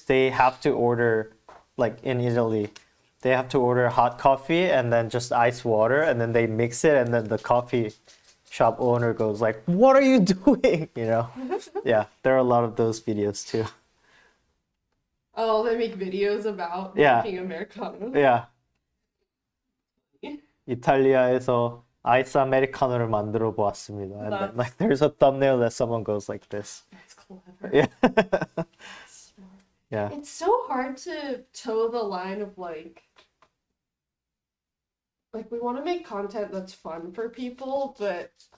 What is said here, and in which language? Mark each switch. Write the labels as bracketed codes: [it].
[en] They have to order, like in Italy, they have to order hot coffee and then just ice water, and then they mix it, and then the coffee shop owner goes like, "What are you doing?" You know? Yeah, there are a lot of those videos too. Oh, they make videos about Yeah. making Americano. Yeah. [ko] 이탈리아에서 아이스 아메리카노를 만들어 보았습니다. [en] And then, like, there's a thumbnail that someone goes like this. That's clever. Yeah. Yeah. It's so hard to toe the line of like we want to make content that's fun for people, but